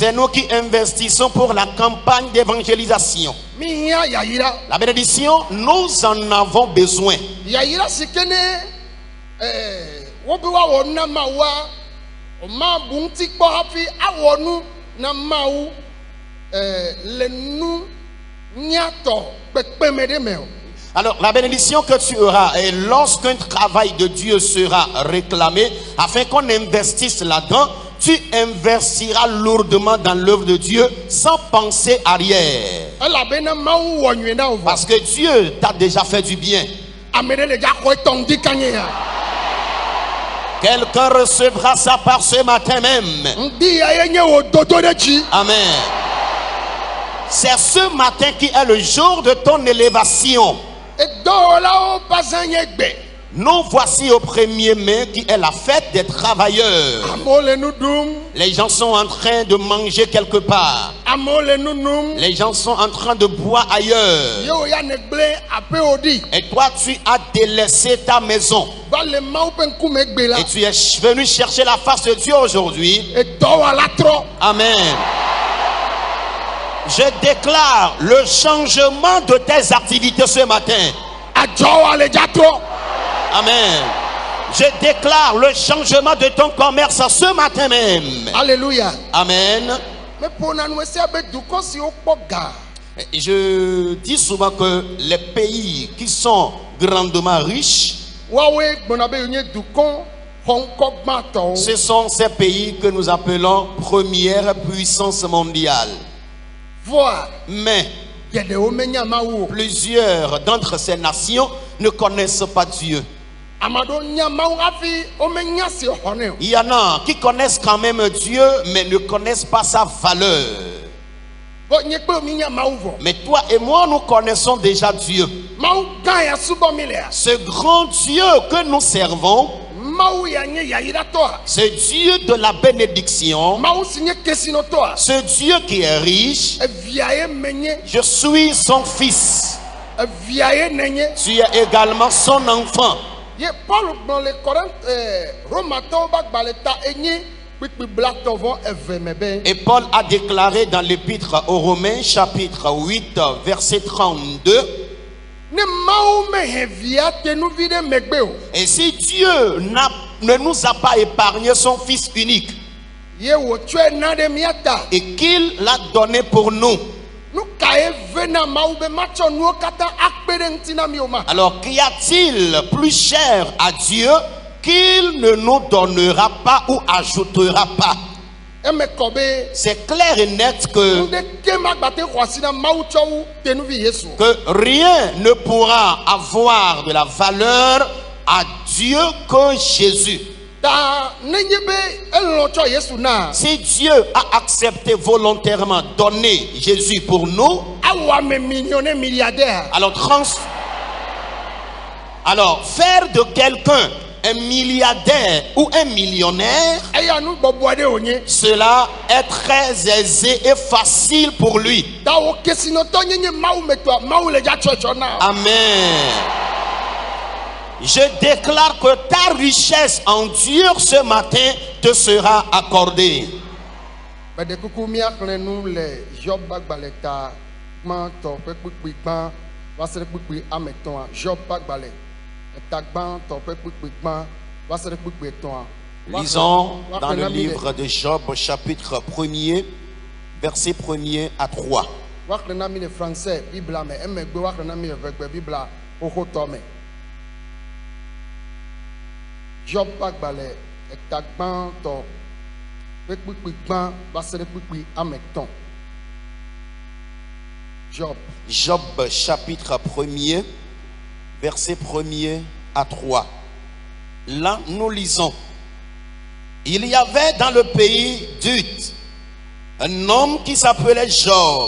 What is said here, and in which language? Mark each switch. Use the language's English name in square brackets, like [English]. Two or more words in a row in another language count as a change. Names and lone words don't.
[French] C'est nous qui investissons pour la campagne d'évangélisation. [Ewe] Mi hia yayira. [French] La bénédiction, nous en avons besoin. [Ewe] Yayira si ke ne wo be woawɔ nu na Mawua. O ma bu ŋuti kpɔ hafi awɔ nu na Mawu le nu nyatɔ kpekpeme ɖe me o. [French] Alors, la bénédiction que tu auras, et lorsqu'un travail de Dieu sera réclamé, afin qu'on investisse là-dedans, tu investiras lourdement dans l'œuvre de Dieu sans penser arrière. [Ewe] Elabena Mawu wɔ nyuie na wo vɔ. [French] Parce que Dieu t'a déjà fait du bien. [Ewe] Ame ɖe le dza xɔ etɔ ŋdi kanye ya. [French] Quelqu'un recevra sa part ce matin même. [Ewe] Ŋdi ya ye nye wo dodo ɖe dzi. Amen. [French] C'est ce matin qui est le jour de ton élévation. [Ewe] Edɔwɔlawo ƒe azã nye gbe. [French] Nous voici au 1er mai qui est la fête des travailleurs. [Ewe] Amewo le nu ɖum. [French] Les gens sont en train de manger quelque part. [Ewe] Amewo le nu num. [French] Les gens sont en train de boire ailleurs. [Ewe] Ye wo ya ne gblẽ aƒewo ɖi. [French] Et toi, tu as délaissé ta maison. [Ewe] Va le Mawu ƒe ŋkume gbe la. [French] Et tu es venu chercher la face de Dieu aujourd'hui. [Ewe] Edɔwɔla trɔ. Amen. [French] Je déclare le changement de tes activités ce matin. [Ewe] Adzɔwa le dza trɔ. Amen. [French] Je déclare le changement de ton commerce ce matin même. Alléluia. Amen. [Ewe] Me ƒona nu esia be dukɔ siwo kpɔ ga. [French] Je dis souvent que les pays qui sont grandement riches, [Ewe] Woawoe gbɔna be yenye dukɔ xɔŋkɔ gbãtɔwo. [French] ce sont ces pays que nous appelons première puissance mondiale. [Ewe] Voa [French] Mais [Ewe] geɖewo menya Mawu o. [French] plusieurs d'entre ces nations ne connaissent pas Dieu. [Ewe] Ame aɖewo nya Mawu hafi womenya si xɔ nɛ o. [French] Il y en a qui connaissent quand même Dieu, mais ne connaissent pas sa valeur. [Ewe] Bo nye kple mi nya Mawu vɔ. [French] Mais toi et moi, nous connaissons déjà Dieu. [Ewe] Mawu gã ya subɔ mi lea. [French] Ce grand Dieu que nous servons, [Ewe] Mawu ya nye yayiratɔa. [French] ce Dieu de la bénédiction, [Ewe] Mawu si nye kesinɔtɔa. [French] ce Dieu qui est riche, [Ewe] Evia ye menye. [French] je suis son fils. [Ewe] Evia ye nenye. [French] Tu es également son enfant. [Ewe] Ye Paul gblɔ le Romatɔwo ƒe agbalẽ ta enyi kpikpi blatɔvɔ eve me be. [French] Et Paul a déclaré dans l'épître aux Romains, chapitre 8, verset 32. [Ewe] Ne Mawu mehe via tenuvi ɖe megbe o. [French] Et si Dieu ne nous a pas épargné son Fils unique [Ewe] Ye wòtsɔe na ɖe mía ta. [French] et qu'il l'a donné pour nous, [Ewe] Nu kae ve na Mawu be matsɔ nuwo katã akpe ɖe ŋuti na mi o ma. [French] alors qu'y a-t-il plus cher à Dieu qu'il ne nous donnera pas ou ajoutera pas? [Ewe] Eme kɔ be [French] C'est clair et net que [Ewe] ŋɖeke magbate xɔ asi na Mawu tsɔ wu tenuvi Yesu. [French] rien ne pourra avoir de la valeur à Dieu que Jésus. [Ewe] Ta nenye be elɔ tsɔ Yesu na. [French] Si Dieu a accepté volontairement donner Jésus pour nous, [Ewe] Awɔ ame [French] millionnaire milliardaire. alors faire de quelqu'un un milliardaire ou un millionnaire, [Ewe] Eya nu bɔbɔ ɖe wònye. [French] cela est très aisé et facile pour lui. [Ewe] Ta wo kesinɔtɔ nye Mawu metɔ Mawu le dza tsɔtsɔ na. Amen. [French] Je déclare que ta richesse en Dieu ce matin te sera accordée. [Ewe] Bɛɖe kuku míaxlẽ nu le Job agbalẽ ta gbãtɔ ƒe kpukpui gbã va se ɖe kpukpui ame etɔ̃a. Job agbalẽ eta gbãtɔ ƒe kpukpui gbã va se ɖe kpukpui etɔ̃a. [French] Lisons dans le livre de Job, chapitre 1er, verset 1er à 3. [Ewe] Woaxlẽ na mi le français Biblia me emegbe woaxlẽ na mi le vegbe Biblia xoxotɔ me. Job agbalẽ eta gbãtɔ ƒe kpukpui gbã va se ɖe kpukpui ame etɔ̃. Job. [French] Job, chapitre 1er, verset 1er à 3. Là, nous lisons. Il y avait dans le pays d'Uth un homme qui s'appelait Job.